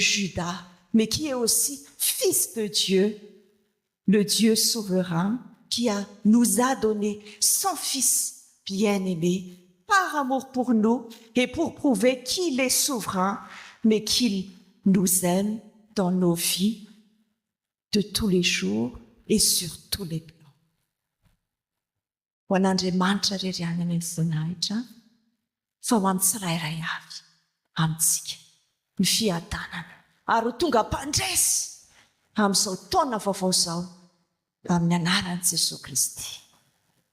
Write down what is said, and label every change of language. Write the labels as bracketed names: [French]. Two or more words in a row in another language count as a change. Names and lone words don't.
[French] Juda, mais qui est aussi fils de Dieu, le Dieu souverain, qui nous a donné son Fils bien-aimé par amour pour nous et pour prouver qu'il est souverain, mais qu'il nous aime dans nos vies de tous les jours et sur tous les plans. [Malagasy] Ho an'Andriamanitra rery any any voninahitra fa ho amin'ny tsirairay avy amintsika ny fiadanana ary ho tonga mpandresy amin'izao taona vaovao izao amin'ny anaran'i Jesosy Kristy.